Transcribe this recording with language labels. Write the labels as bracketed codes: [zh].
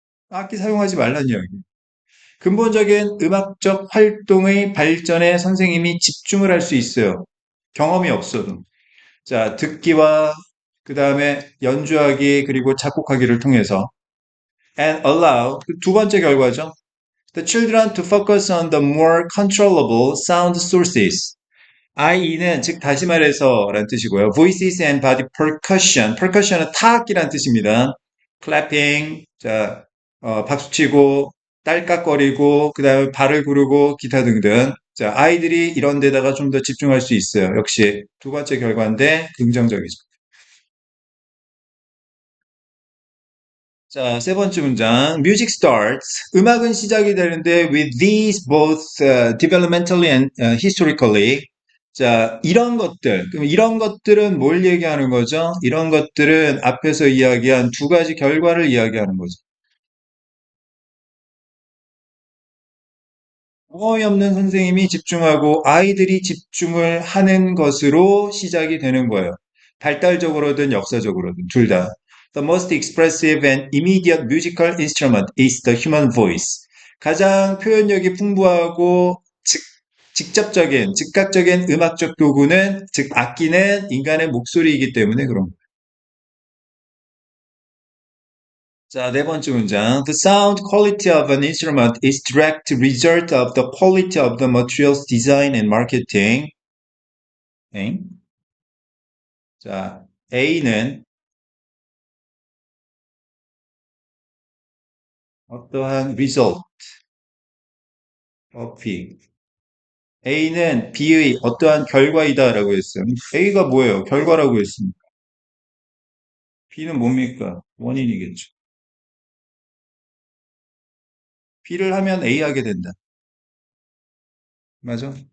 [ko] 악기 사용하지 말라는 이야기. 근본적인 음악적 활동의 발전에 선생님이 집중을 할 수 있어요. 경험이 없어도. 자, 듣기와 그 다음에 연주하기 그리고 작곡하기를 통해서 [en] and allow [ko] 그두 번째 결과죠. [en] The children to focus on the more controllable sound sources. [ko] IE는 즉 다시 말해서 라는 뜻이고요. [en] Voices and body percussion. [ko] percussion은 타악기란 뜻입니다. clapping, 자, 박수치고, 딸깍거리고, 그 다음에 발을 구르고, 기타 등등. 자, 아이들이 이런 데다가 좀 더 집중할 수 있어요. 역시 두 번째 결과인데 긍정적이죠. 자, 세 번째 문장. [en] Music starts. [ko] 음악은 시작이 되는데 [en] with these both developmentally and historically. [ko] 자, 이런 것들. 그럼 이런 것들은 뭘 얘기하는 거죠? 이런 것들은 앞에서 이야기한 두 가지 결과를 이야기하는 거죠. 경험이 없는 선생님이 집중하고 아이들이 집중을 하는 것으로 시작이 되는 거예요. 발달적으로든 역사적으로든 둘 다. [en] The most expressive and immediate musical instrument is the human voice. [ko] 가장 표현력이 풍부하고 직접적인, 즉각적인 음악적 도구는, 즉 악기는 인간의 목소리이기 때문에 그런 거예요. 자, 네 번째 문장. [en] The sound quality of an instrument is direct result of the quality of the materials design and marketing. [ko] 엥? 자, A는 어떠한 result of B. A는 B의 어떠한 결과이다라고 했어요. A가 뭐예요? 결과라고 했습니다. B는 뭡니까? 원인이겠죠. B를 하면 A 하게 된다. 맞아?